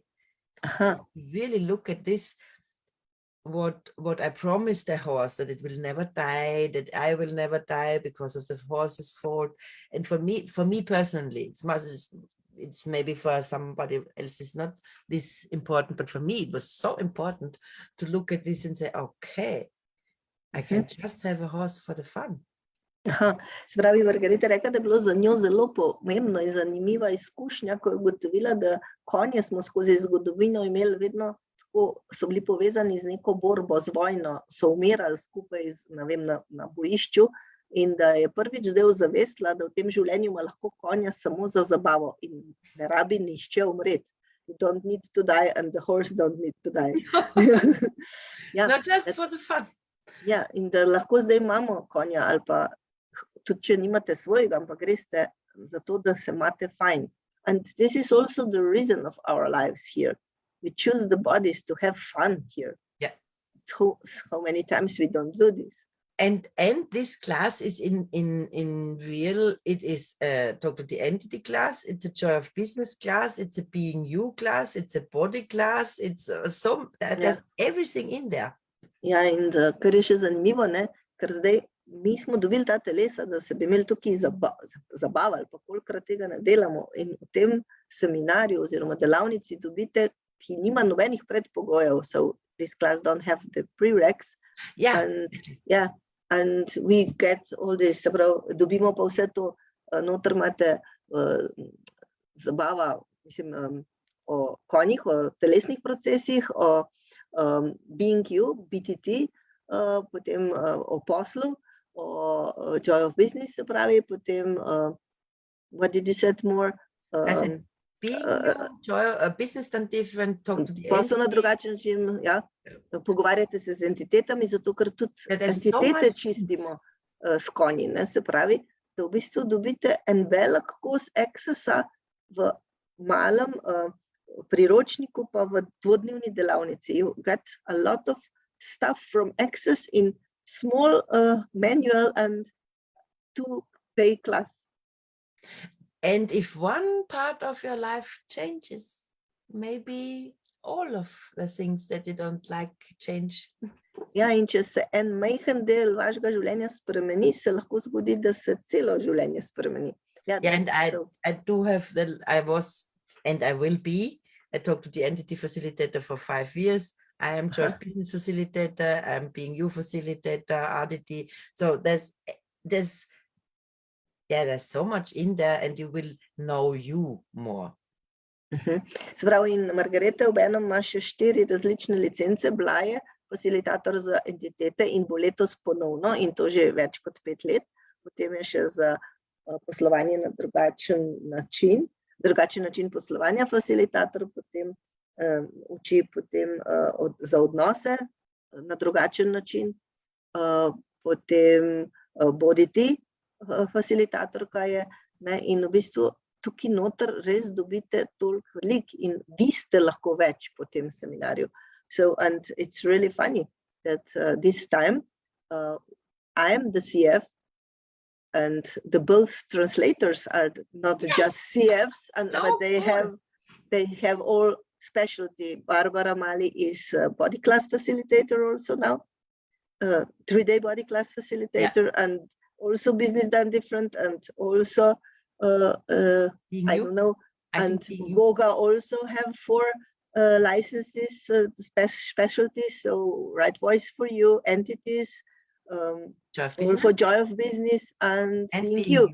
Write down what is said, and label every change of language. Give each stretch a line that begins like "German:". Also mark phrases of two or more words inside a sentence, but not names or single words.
English: Really look at this, what I promised the horse, that it will never die, that I will never die because of the horse's fault. And for me personally, it's maybe for somebody else it's not this important, but for me it was so important to look at this and say, okay, I can just have a horse for the fun.
Slovenian: Se pravi, Margarete reka, da je bilo za njo zelo pomembno in zanimiva izkušnja, ko je ugotovila, da konje smo skozi zgodovino imeli vedno tako, so bili povezani z neko borbo, z vojno, so umirali skupaj na bojišču, in da je prvič zdaj ozavestila, da v tem življenju ima lahko konja samo za zabavo in ne rabi nihče umreti.
English: You don't need to die and the horse don't need to die. Not just for the fun.
Slovenian: Ja, in da lahko zdaj imamo konja ali pa tudi če nimate svojega, ampak greste zato, da se imate fajn.
English: And this is also the reason of our lives here. We choose the bodies to have fun here. Yeah. So how many times we don't do this. And this class is in real, it is talk to the entity class, it's a joy of business class, it's a being you class, it's a body class, it's there's everything in there.
Slovenian: Ja, in kar je še zanimivo, ne, ker zdaj mi smo dobili ta telesa, da se bi imeli tukaj zabavali, pa kolikrat tega ne delamo, in v tem seminarju oziroma delavnici dobite, ki nima nobenih predpogojev,
English: so this class don't have the prereqs. And we get all this,
Slovenian: se pravi, dobimo pa vse to, noter imate zabava, mislim, o konjih, o telesnih procesih, o
English: being you,
Slovenian: BTT, potem o poslu, o
English: joy of business,
Slovenian: se pravi, potem,
English: what did you say more? Being you, joy, business and different, talk to the
Slovenian: posel na drugačen način, ja, pogovarjate se z entitetami, zato ker tudi entitete čistimo s konji, ne, se pravi, da v bistvu dobite en velik kos accessa v malem priročniku pa v dvodnevni delavnici.
English: You get a lot of stuff from access in small manual and 2-day class. And if one part of your life changes, maybe all of the things that you don't like change.
Slovenian: Ja, in če se en majhen del vašega življenja spremeni, se lahko zgodi, da se celo življenje spremeni.
English: Yeah, and I do have I was and I will be. I talked to the entity facilitator for 5 years. I am joy business facilitator. I'm being you facilitator, RDT. So there's so much in there, and you will know you more.
Slovenian: Se pravi, in Margarete obenem ima še 4 različne licence, bila je facilitator za entitete in bo letos ponovno, in to že več kot 5 let. Potem je še za poslovanje na drugačen način poslovanja facilitator, potem uči potem za odnose na drugačen način, potem boditi facilitatorka je, ne, in v bistvu tukaj noter res dobite toliko velik in vi ste lahko več po tem seminarju.
English: So, and it's really funny that this time I am the CF and the both translators are not just CFs, but they have all specialty. Barbara Mali is a body class facilitator also now, 3-day body class facilitator, and also business done different, and also I don't know, and Goga also have 4 licenses, specialties, so right voice for you, entities, for joy of business and being you.